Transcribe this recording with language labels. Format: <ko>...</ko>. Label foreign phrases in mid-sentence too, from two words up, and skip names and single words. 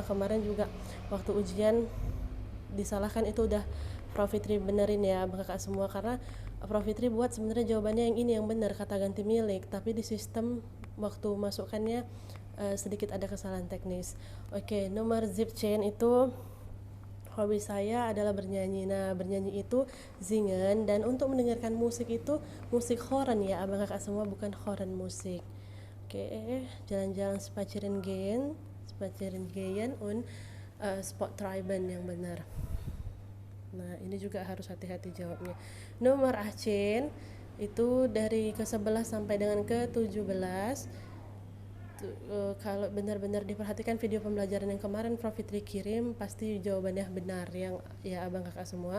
<id>Kemarin juga waktu ujian disalahkan itu udah Prof Fitri benerin ya abang kakak semua, karena Prof Fitri buat sebenarnya jawabannya yang ini yang benar kata ganti milik, tapi di sistem waktu masukkannya sedikit ada kesalahan teknis. Oke, nomor zip chain itu hobi saya adalah bernyanyi. Nah, bernyanyi itu zingen, dan untuk mendengarkan musik itu</id> <de>musik horen</de> <id>ya abang kakak semua, bukan</id> <de>horen musik. Oke, jalan-jalan spazieren gehen und sport treiben</de> <id>yang benar. Nah, ini juga harus hati-hati jawabnya. Nomor 18 itu dari ke-11 sampai dengan ke-17. Kalau benar-benar diperhatikan video pembelajaran yang kemarin Prof Fitri kirim, pasti jawabannya benar yang ya abang kakak semua.</id>